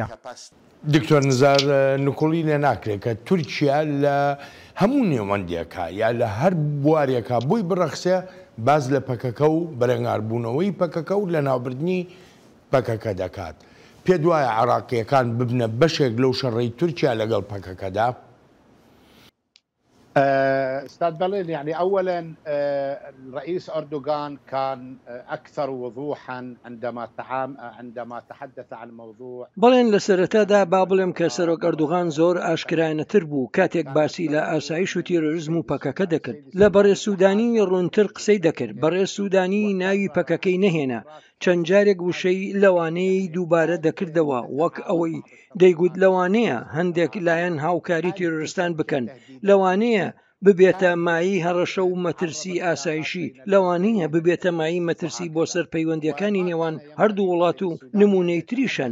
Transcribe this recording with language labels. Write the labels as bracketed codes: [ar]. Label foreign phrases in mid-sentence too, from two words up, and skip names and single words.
[ckb] دکتۆر نزار نکوڵی لێ ناکرێت کە تورکیا لە هەموو نێوەندێکە یا لە هەر بوارێکە بۆی بڕەخسێ باز لە پەکەکە و بەرەنگاربوونەوەی پەکەکە و لە ناوبردنی پەکەکە دەکات. پێ دوایە عراقیەکان ببنە بەشێک لەو شەڕەی تورکیا لەگەڵ پەکەکەدا؟ [ar] استاذ بلين يعني اولا الرئيس اردوغان كان اكثر وضوحا عندما تحدث عن موضوع [ckb] بەڵێن لە سەرەتادا با بڵێم کە سەرۆک ئەردوغان زۆر ئاشکرایەتر بوو کاتێک باسی لە ئاسایش و تیرۆریزم و پەکەکە دەکرد. لە بەڕێز سوودانی ڕوونتر قسەی دەکرد. بەڕێز سوودانی ناوی پەکەکەی نەهێنا. چەند جارێک وشەی لەوانەیە دووبارە دەکردەوە وەک ئەوەی دەیگوت لەوانەیە هەندێک لایەن هاوکاری تیرۆریستان بکەن لەوانەیە ببێتە مایی هەڕەشە و مەترسی ئاسایشی لەوانەیە ببێتە مایی مەترسی بۆ سەر پەیوەندیەکانی نێوان هەردوو وڵات و نمونەی تریشن.